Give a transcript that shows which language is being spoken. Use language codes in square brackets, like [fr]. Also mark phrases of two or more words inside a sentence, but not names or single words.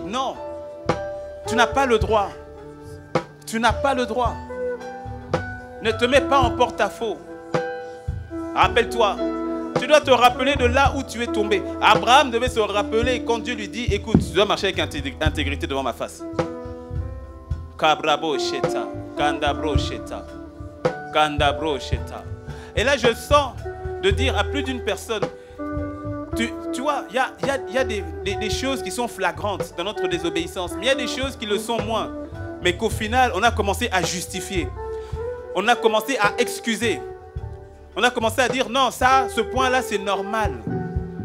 [fr] Non. Tu n'as pas le droit. Tu n'as pas le droit. Ne te mets pas en porte-à-faux. Rappelle-toi. Tu dois te rappeler de là où tu es tombé. Abraham devait se rappeler quand Dieu lui dit, écoute, tu dois marcher avec intégrité devant ma face. Kabrabo sheta, kandabro sheta, kandabro sheta. Et là, je sens de dire à plus d'une personne, tu vois, il y a des choses qui sont flagrantes dans notre désobéissance, mais il y a des choses qui le sont moins. Mais qu'au final, on a commencé à justifier. On a commencé à excuser. On a commencé à dire, non, ça, ce point-là, c'est normal.